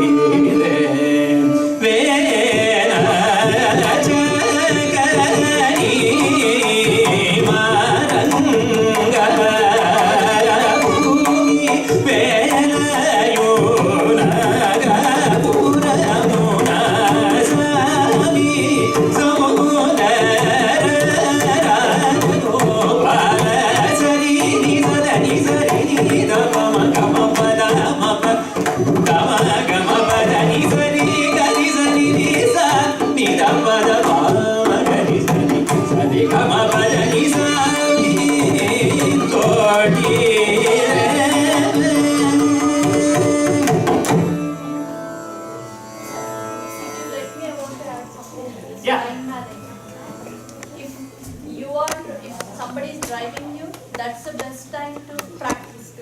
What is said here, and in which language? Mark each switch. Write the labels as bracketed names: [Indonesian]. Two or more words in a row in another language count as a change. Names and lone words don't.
[English] vena chakani maranga bhumi vena yunaga puramuna sami samudara gopala sari ni sadani sari ni dapama gama pada mapa gama gama pada ni sari gani sari ni sa ni dapada mama gani sari sari gama pada ni sari todi. Yeah. If somebody is driving you, that's the best time to practice too.